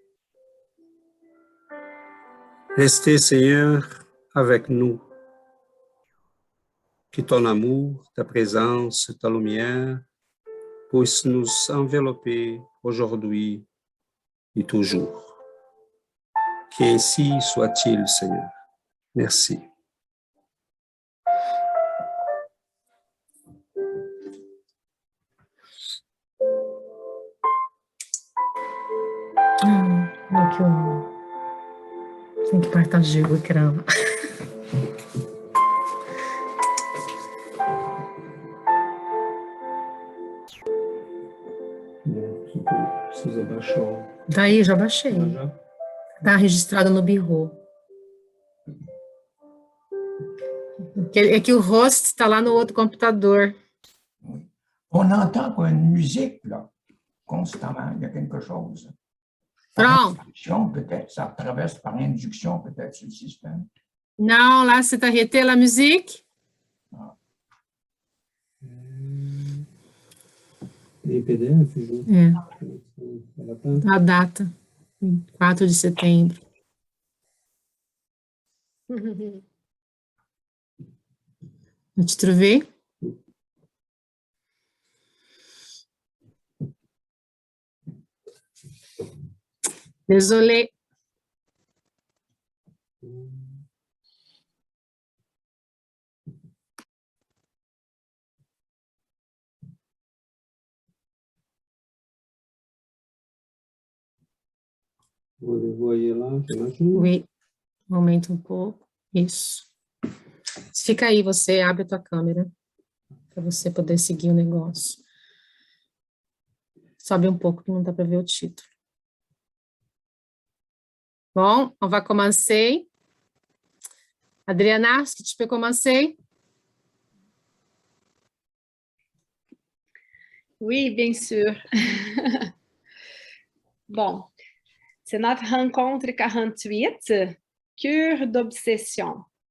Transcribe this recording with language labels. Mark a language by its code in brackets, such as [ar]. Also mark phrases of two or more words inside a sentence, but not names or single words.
[fr] Restez, Seigneur, avec nous. Que ton amour, ta présence, ta lumière puissent nous envelopper aujourd'hui et toujours. Qu'ainsi soit-il, Seigneur. Merci. [pt] Tem que partager o ecrã. Precisa baixar. Daí, já baixei. Está registrado no Birro. É que o host está lá no outro computador. [fr] On entend une musique, là, constamment, il y a quelque chose. [pt] Pronto. [fr] Peut-être, ça traverse par induction, peut-être, sur le système. [pt] Não, lá você está [fr] arrêté la musique. [pt] Em PDF, Ju? A data, 4 de setembro. Eu te trouvei? [fr] Désolé. Vous voyez lá, j'imagine? Oui, [pt] aumenta um pouco. Isso. Fica aí, você abre a tua câmera para você poder seguir o negócio. Sobe um pouco que não dá para ver o título. [fr] Bon, on va commencer. Adriana, est-ce que tu peux commencer? Oui, bien sûr. Bon, c'est notre rencontre 48, cure d'obsession.